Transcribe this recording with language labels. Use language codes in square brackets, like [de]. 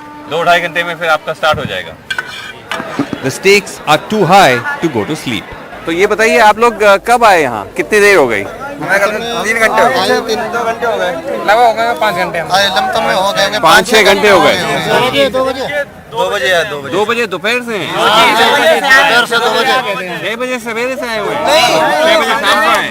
[hi] 2-2.5 घंटे में फिर आपका स्टार्ट हो जाएगा। [en] The stakes are too high to go to sleep. [hi] तो ये बताइए आप लोग कब आए यहाँ? कितनी देर हो गई? 3 घंटे हो गए। 2 घंटे हो गए। लगभग हो गए 5 घंटे। लमसम में हो गए 5-6 घंटे हो गए। 2 बजे 2 बजे दोपहर से हैं? 6 बजे सवेरे से आए हुए हैं? 6 बजे शाम को आए?